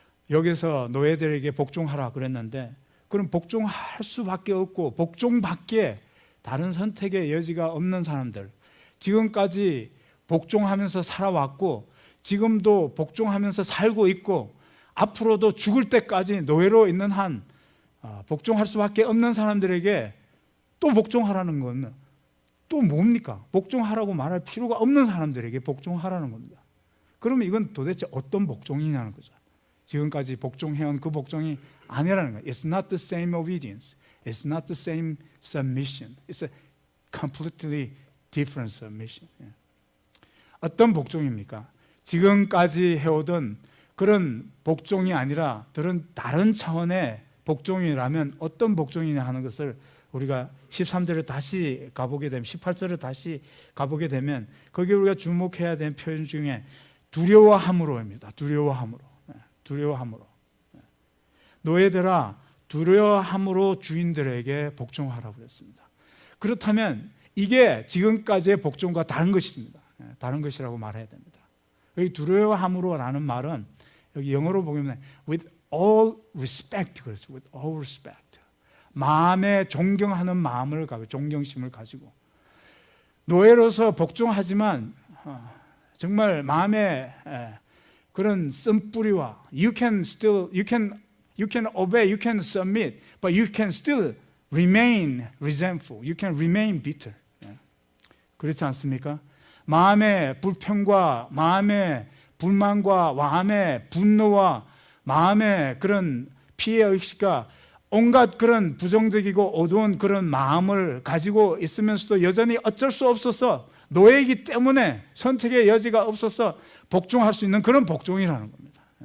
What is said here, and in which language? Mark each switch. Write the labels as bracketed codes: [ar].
[ko] 여기서 노예들에게 복종하라 그랬는데 그럼 복종할 수밖에 없고 복종밖에 다른 선택의 여지가 없는 사람들, 지금까지 복종하면서 살아왔고 지금도 복종하면서 살고 있고 앞으로도 죽을 때까지 노예로 있는 한 복종할 수밖에 없는 사람들에게 또 복종하라는 건 또 뭡니까? 복종하라고 말할 필요가 없는 사람들에게 복종하라는 겁니다. 그러면 이건 도대체 어떤 복종이냐는 거죠. 지금까지 복종해온 그 복종이 아니라는 거예요. [en] It's not the same obedience. It's not the same submission. It's a completely different submission. [ko] 어떤 복종입니까? 지금까지 해오던 그런 복종이 아니라 다른 차원의 복종이라면 어떤 복종이냐 하는 것을 우리가 13절을 다시 가보게 되면, 18절을 다시 가보게 되면 거기에 우리가 주목해야 되는 표현 중에 두려워함으로입니다. 두려워함으로. 노예들아 두려워함으로 주인들에게 복종하라고 그랬습니다. 그렇다면 이게 지금까지의 복종과 다른 것입니다. 다른 것이라고 말해야 됩니다. 여기 두려워함으로라는 말은 여기 영어로 보면 [en] with all respect [ko] 그랬어요. [en] with all respect. [ko] 마음에 존경하는 마음을 가지고, 존경심을 가지고 노예로서 복종하지만 정말 마음에 그런 쓴뿌리와 [en] you can obey, you can submit, but you can still remain resentful. You can remain bitter. [ko] 그렇지 않습니까? 마음의 불평과 마음의 불만과 마음의 분노와 마음의 그런 피해 의식과 온갖 그런 부정적이고 어두운 그런 마음을 가지고 있으면서도 여전히 어쩔 수 없어서 노예이기 때문에 선택의 여지가 없어서 복종할 수 있는 그런 복종이라는 겁니다.